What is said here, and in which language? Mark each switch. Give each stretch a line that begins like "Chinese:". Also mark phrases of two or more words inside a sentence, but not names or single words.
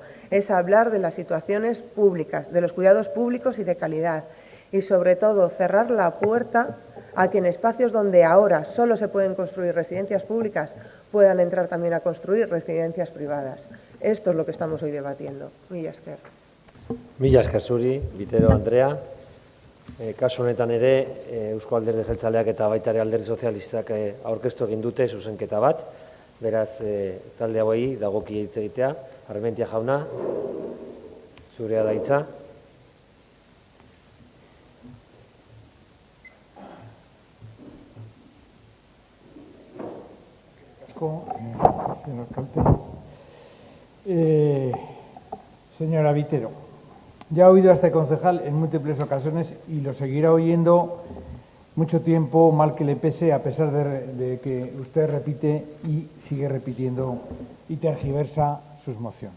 Spanish: Es hablar de las situaciones públicas, de los cuidados públicos y de calidad. Y, sobre todo, cerrar la puerta a que en espacios donde ahora solo se pueden construir residencias públicas puedan entrar también a construir residencias privadas. Esto es lo que estamos hoy debatiendo.
Basque: Mila esker. Mila esker zuri, Bitero Andrea. Kasu honetan ere, Eusko Alderdi Jeltzaleak eta baita ere Alderdi Sozialistak aurkeztu egin dute zuzenketa bat. Beraz, talde hauei dagokie hitz egitea. Armentia jauna, zurea da hitza.
Spanish: Señor alcalde. Señora Vitero, ya ha oído a este concejal en múltiples ocasiones y lo seguirá oyendo mucho tiempo, mal que le pese, a pesar de que usted repite y sigue repitiendo y tergiversa sus mociones.